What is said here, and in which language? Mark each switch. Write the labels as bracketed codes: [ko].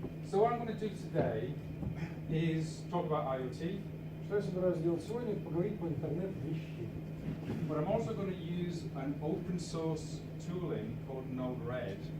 [en] So what I'm going to do today is talk about IoT, [ru] Что я собираюсь сделать сегодня? Поговорить по интернет вещей. [en] but I'm also going to use an open source tooling called Node-RED.